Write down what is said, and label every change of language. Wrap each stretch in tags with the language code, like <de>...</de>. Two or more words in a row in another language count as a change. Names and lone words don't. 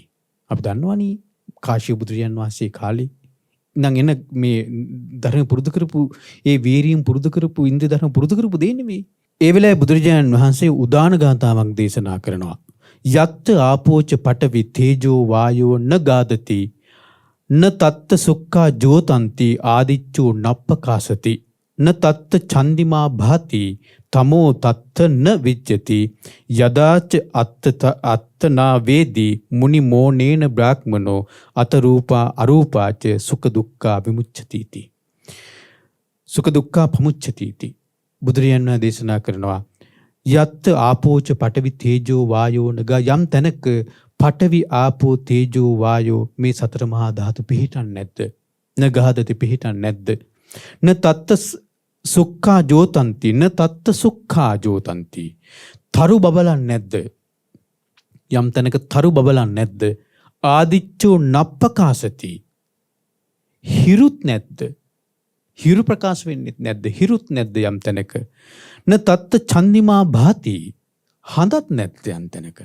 <si>අපි දන්නවනේ කාශ්‍යප බුදුරජාන් වහන්සේ කාලේ ඉඳන් එන මේ ධර්ම පුරුදු කරපු ඒ වීරියෙන් පුරුදු කරපු ඉන්ද්‍රිය ධර්ම පුරුදු කරපු දෙ නෙමෙයි. ඒ වෙලාවේ බුදුරජාණන් වහන්සේ උදාන ගාථාවක් දේශනා කරනවා.</si> <pi>යත් ආපෝච පඨවි තේජෝ වායෝ න ගාදති න තත්ත සුක්ඛා ජෝතන්ති ආදිච්චෝ නප්පකාසති න තත්ත චන්දිමා භාති තමෝ තත්ත න විජ්ජති යදාච අත්තනා වේදී මුනි මෝනේන බ්‍රාහ්මනෝ අතරූපා අරූපාච සුඛ දුක්ඛා විමුච්ඡති. සුඛ දුක්ඛා පමුච්ඡති.</pi> <si>බුදුරජාණන් වහන්සේ දේශනා කරනවා</si> <pi>යත් ආපෝච පඨවි තේජෝ වායෝ නග</pi> <si>යම් තැනක</si> <pi>පඨවි ආපෝ තේජෝ වායෝ</pi> <si>මේ සතර මහා ධාතු පිහිටන් නැද්ද? නගහදති පිහිටන් නැද්ද?</si> <pi>න තත්ත සුක්ඛා ජෝතන්ති න තත්ත සුක්ඛා ජෝතන්ති.</pi> <si>තරු බබලන් නැද්ද? යම් තැනක තරු බබලන් නැද්ද?</si> <pi>ආදිච්චෝ නප්පකාසති.</pi> <si>හිරුත් නැද්ද? හිරු ප්‍රකාශ වෙන්නේ නැද්ද? හිරුත් නැද්ද යම් තැනක?</si> <pi>න තත්ත චන්දිමා භාති.</pi> <si>හඳත් නැද්ද යම් තැනක?</si>